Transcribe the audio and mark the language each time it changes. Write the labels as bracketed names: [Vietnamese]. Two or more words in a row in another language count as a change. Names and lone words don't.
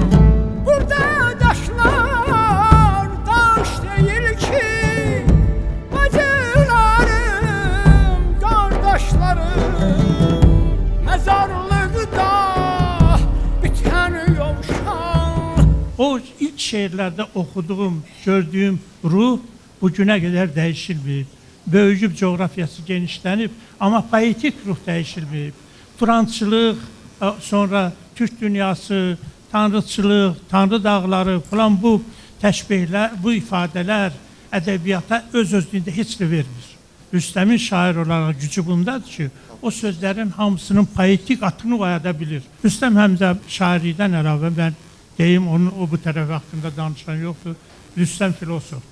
[Azerbaijani] Burada daşlar daş deyil ki, bacılarım, qardaşlarım. Mezarlıqda bitən yomşan. [Turkish] O ilk şeirlerde okuduğum, gördüğüm ruh bugüne kadar değişilmeyip, böyüyüp coğrafyası genişlenip ama poetik ruh değişilmeyip, Turançılıq, sonra Türk dünyası, tanrıçılıq, tanrı dağları falan [Azerbaijani] bu təşbihlər, bu ifadələr ədəbiyyata öz-özlüyündə heç də vermir. Rüstəmin şair olaraq gücü bundadır ki, o sözlərin hamısının poetik atını oyada bilir. Rüstəm həm də şairlikdən əlavə, mən deyim, onun o bu tərəf haqqında danışan yoxdur, Rüstəm filosofdur.